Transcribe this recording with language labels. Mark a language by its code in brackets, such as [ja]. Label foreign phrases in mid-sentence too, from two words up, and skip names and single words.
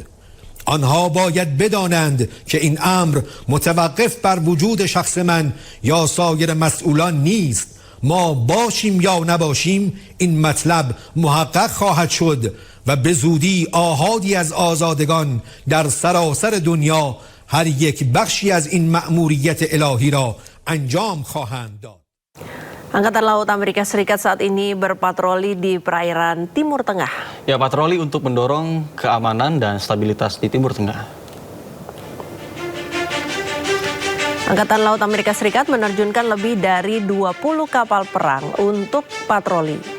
[fa] آنها باید بدانند که این امر متوقف بر وجود شخص من یا سایر مسئولان نیست. ما باشیم یا نباشیم این مطلب محقق خواهد شد و به زودی آحادی از آزادگان در سراسر دنیا هر یک بخشی از این مأموریت الهی را انجام خواهند داد. [id] Angkatan Laut Amerika Serikat saat ini berpatroli di perairan Timur Tengah. Ya, patroli untuk mendorong keamanan dan stabilitas di Timur Tengah. Angkatan Laut Amerika Serikat menerjunkan lebih dari 20 kapal perang untuk patroli.